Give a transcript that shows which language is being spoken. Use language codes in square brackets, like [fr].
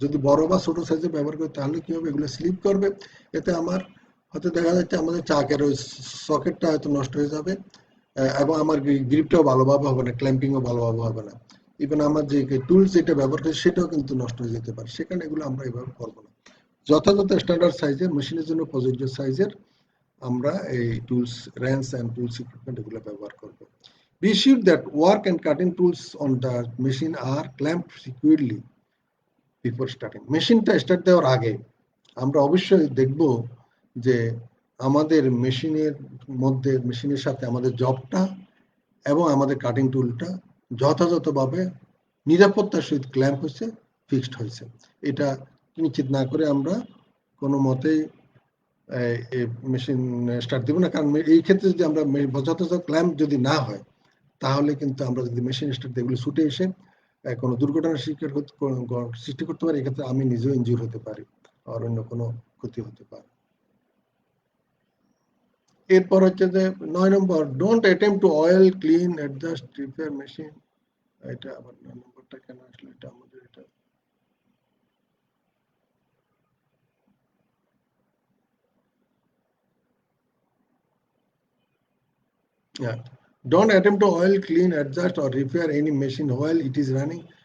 [bn] যদি বড় বা ছোট সাইজে ব্যবহার করি, তাহলে কি হবে, এগুলো স্লিপ করবে। এতে আমার হয়তো দেখা যাচ্ছে আমাদের চাকের ওই সকেটটা হয়তো নষ্ট হয়ে যাবে, এবং আমার গ্রিপটাও ভালোভাবে হবে না, ক্ল্যাম্পিংও ভালোভাবে হবে না। ইভেন আমার যে টুলস যেটা ব্যবহার করি সেটাও কিন্তু নষ্ট হয়ে যেতে পারে। সেখানে এগুলো আমরা এভাবে করবো না। যথাযথ স্ট্যান্ডার্ড সাইজের, মেশিনের জন্য প্রযোজ্য সাইজের আমরা এই tools, range and tools equipment এগুলো ব্যবহার করব। [en] Be sure that work and cutting tools on the machine are clamped securely before starting. [bn] মেশিনটা স্টার্ট দেওয়ার আগে আমরা অবশ্যই দেখব যে আমাদের মেশিনের মধ্যে, মেশিনের সাথে আমাদের জবটা এবং আমাদের কাটিং টুলটা যথাযথভাবে নিরাপত্তার সহিত ক্ল্যাম্প হয়েছে, ফিক্সড হয়েছে। এটা নিশ্চিত না করে আমরা কোনো মতেই মেশিন স্টার্ট দিব না। কারণ এই ক্ষেত্রে যদি আমরা যথাযথ ক্ল্যাম্প যদি না হয়, তাহলে কিন্তু আমরা যদি মেশিন স্টার্ট দিয়ে এগুলো ছুটে এসে কোনো দুর্ঘটনার সৃষ্টি করতে পারি। এক্ষেত্রে আমি নিজেও ইনজিউর হতে পারি, আর অন্য কোনো ক্ষতি হতে পারে। এরপর হচ্ছে যে 9 নম্বর, [en] Don't attempt to oil, clean, adjust, repair machine. [bn] এটা আবার 9 নম্বরটা কেন আসলে, এটা আমাদের এটা yeah. [en] Don't attempt to oil, clean, adjust or repair any machine while it is running.